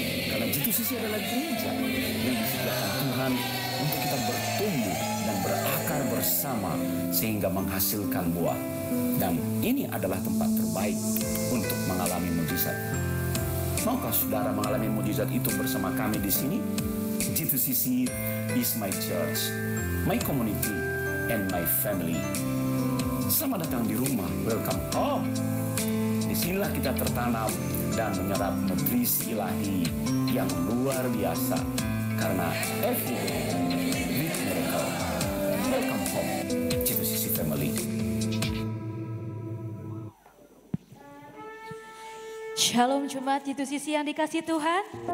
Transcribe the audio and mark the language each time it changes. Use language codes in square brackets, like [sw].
[id] Karena G2CC adalah gereja yang disediakan Tuhan untuk kita bertumbuh dan berakar bersama sehingga menghasilkan buah. Dan ini adalah tempat terbaik untuk mengalami mujizat. Maukah saudara mengalami mujizat itu bersama kami di sini? [en] G2CC is my church, my community, and my family. [id] Selamat datang di rumah, [en] welcome home. [id] Disinilah kita tertanam dan menyerap nutrisi ilahi yang luar biasa. Karena [en] every day, with miracle. Welcome home, G2CC family. [id] Shalom jemaat G2CC yang dikasih Tuhan.